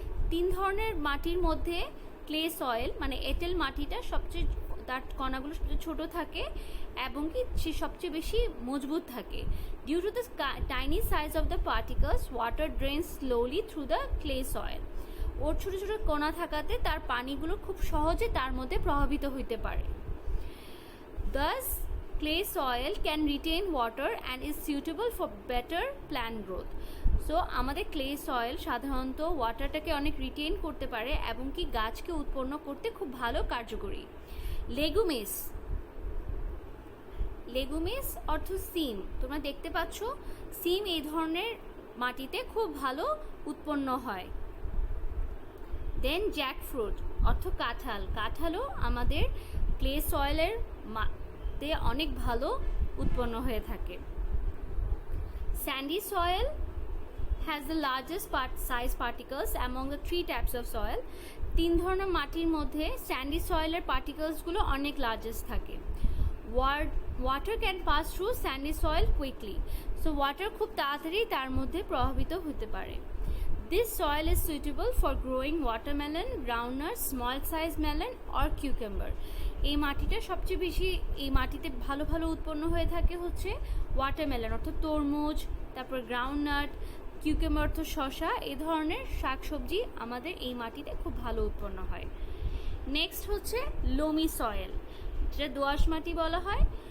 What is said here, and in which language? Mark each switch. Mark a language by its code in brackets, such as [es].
[bn] 3 ধরনের মাটির মধ্যে ক্লে সয়েল মানে এঁটেল মাটিটা সবচেয়ে, তার কণাগুলো সবচেয়ে ছোট থাকে এবং কি সে সবচেয়ে বেশি মজবুত থাকে। [en] Due to the tiny size of the particles, water drains slowly through the clay soil. [bn] ওর ছোট ছোট কণা থাকাতে তার পানিগুলো খুব সহজে তার মধ্যে প্রভাবিত হইতে পারে। [en] Thus, clay soil can retain water and is suitable for better plant growth. [bn] So আমাদের ক্লে সয়েল সাধারণত ওয়াটারটাকে অনেক রিটেইন করতে পারে এবং কি গাছকে উৎপন্ন করতে খুব ভালো কার্যকরী। লেগুমিস, লেগুমিস অর্থ সিম। তোমরা দেখতে পাচ্ছ সিম এই ধরনের মাটিতে খুব ভালো উৎপন্ন হয়। দেন জ্যাকফ্রুট অর্থ কাঁঠাল। কাঁঠালও আমাদের ক্লে সয়েলের মাটিতে অনেক ভালো উৎপন্ন হয়ে থাকে। Sandy soil [en] has the largest size particles among the 3 types of soil. [bn] 3 ধরনের মাটির মধ্যে স্যান্ডি সয়েলের পার্টিকলসগুলো অনেক লার্জেস্ট থাকে। [en] Water can pass through sandy soil quickly. So water [bn] খুব তাড়াতাড়ি তার মধ্যে প্রভাবিত হতে পারে। [en] This soil is suitable for growing watermelon, groundnut, small size melon or cucumber. [bn] এই মাটিটা সবচেয়ে বেশি, এই মাটিতে ভালো ভালো উৎপন্ন হয়ে থাকে হচ্ছে ওয়াটারমেলন অর্থ তরমুজ, তারপর গ্রাউন্ডনাট, কিউকাম্বার অর্থ শসা। এই ধরনের শাকসবজি আমাদের এই মাটিতে খুব ভালো উৎপন্ন হয়। নেক্সট হচ্ছে লোমি সয়েল, যেটা দোআঁশ মাটি বলা হয়।